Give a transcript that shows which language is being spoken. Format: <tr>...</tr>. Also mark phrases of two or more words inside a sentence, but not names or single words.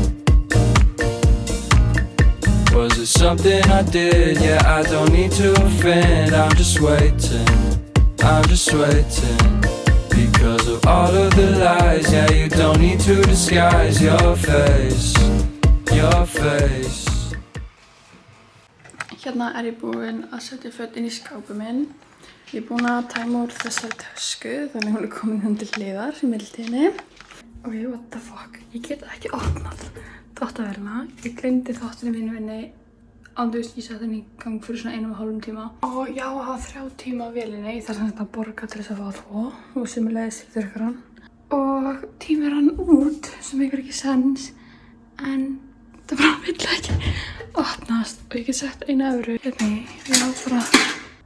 <en>Was it something I did? Yeah, I don't need to offend. I'm just waiting because of all of the lies. Yeah, you don't need to disguise your face.</en> <is>Hérna er ég búin að setja föt inn í skápinn minn. Ég er búin að tæma úr þessari tösku, þannig hún er komin hún til hliðar í millitíðinni.</is> <en>Ok, what the fuck,</en> <is>ég get ekki opnað þvottavélina. Ég gleymdi þvottinu mínu inni áður ég setti henni í gang fyrir svona 1,5 tíma. Og já, að hafa 3 tíma á vélinni. Ég þarf að borga til þess að fá að þvo og sömuleiðis fyrir þurrkarann. Og tíminn rann út sem einhver ekki sens, en það bara vill ekki opnast og ég get sett 1 evru hérna í.</is>